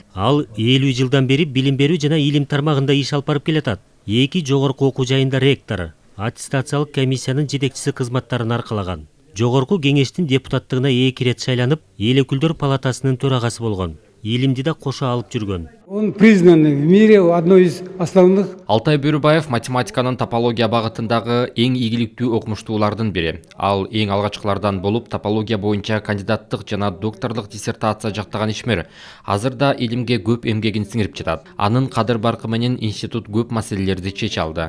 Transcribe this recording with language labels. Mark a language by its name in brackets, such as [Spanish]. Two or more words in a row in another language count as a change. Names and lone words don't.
[Kyrgyz] Ал 50 жылдан бери билим берүү жана илим тармагында иш алып барып келатат. 2 жогорку окуу жайында ректор, аттестациялык комиссиянын жетекчиси кызматтарын аркалаган. Жогорку кеңештин депутаттыгына 2 рет шайланып, эл өкүлдөр палатасынын төрагасы болгон. Илимди да кошо алып жүргөн. [Russian] Он признан в мире одной из основных. [Kyrgyz] Алтай Бөрүбаев математиканын топология багытындагы эң ийгиликтүү окумуштуулардын бири. Ал эң алгачкылардан болуп, топология боюнча кандидаттык жана докторлук диссертация жактаган ишмер. Азырда илимге көп эмгегин сиңирип жатат. Анын кадыр баркы менен институт көп маселелерди чече алды.